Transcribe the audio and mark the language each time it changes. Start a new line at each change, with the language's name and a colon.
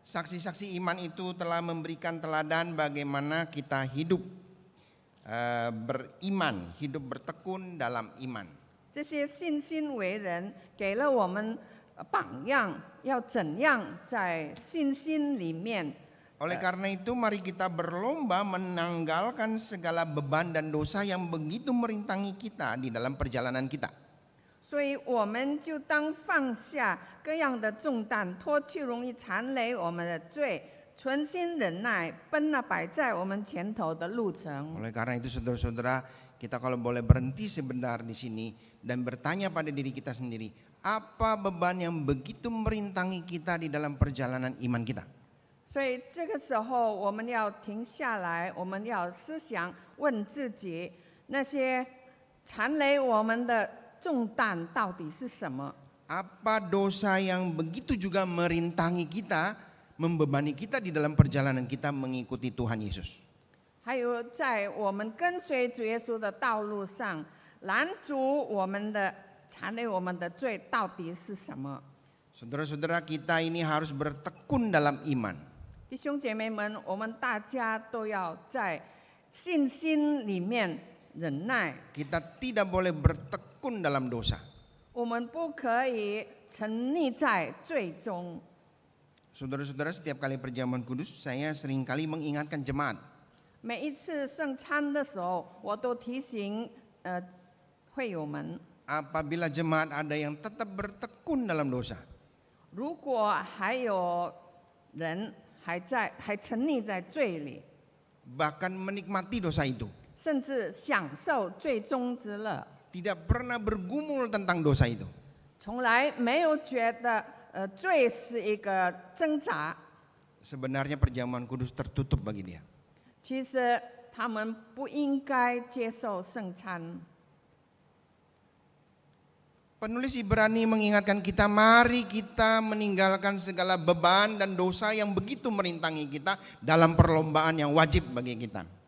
Indonesian: Saksi-saksi iman itu telah memberikan teladan bagaimana kita hidup beriman, hidup bertekun dalam iman.
Chinese: 这些信心为人，给了我们榜样，要怎样在信心里面。
Indonesian: Oleh karena itu mari kita berlomba menanggalkan segala beban dan dosa yang begitu merintangi kita di dalam perjalanan kita.
Chinese: 所以我们就当放下各样的重担，脱去容易缠累我们的罪，存心忍耐，奔那摆在我们前头的路程。
Indonesian: Oleh karena itu saudara-saudara, kita kalau boleh berhenti sebentar di sini dan bertanya pada diri kita sendiri, apa beban yang begitu merintangi kita di dalam perjalanan iman kita?
Chinese: 所以这个时候，我们要停下来，我们要思想，问自己，那些缠累我们的重担到底是什么？
Indonesian: Apa dosa yang begitu juga merintangi kita, membebani kita di dalam perjalanan kita mengikuti Tuhan Yesus?
Chinese: 还有在我们跟随主耶稣的道路上，拦阻我们的、缠累我们的罪到底是什么？
Indonesian: Saudara-saudara, kita ini harus bertekun dalam iman.
Chinese: 弟兄姐妹们，我们大家都要在信心里面忍耐，
Indonesian: Kita tidak boleh bertekun dalam dosa.
Chinese: 我们不可以沉溺在罪中。
Indonesian: Saudara-saudara, setiap kali perjamuan kudus saya seringkali mengingatkan jemaat.
Chinese: 每一次圣餐的时候，我都提醒会友们，
Indonesian: apabila jemaat ada yang tetap bertekun dalam dosa.
Chinese: 如果还有人还沉溺在罪里，
Indonesian: Bahkan menikmati dosa itu.
Chinese: 甚至享受罪中之乐，
Indonesian: Tidak pernah bergumul tentang dosa itu.
Chinese: 从来没有觉得罪是一个挣扎。
Indonesian: Sebenarnya perjamuan kudus tertutup bagi dia.
Chinese: 其实他们不应该接受圣餐。
Indonesian: Penulis Ibrani mengingatkan kita, mari kita meninggalkan segala beban dan dosa yang begitu merintangi kita dalam perlombaan yang wajib bagi kita.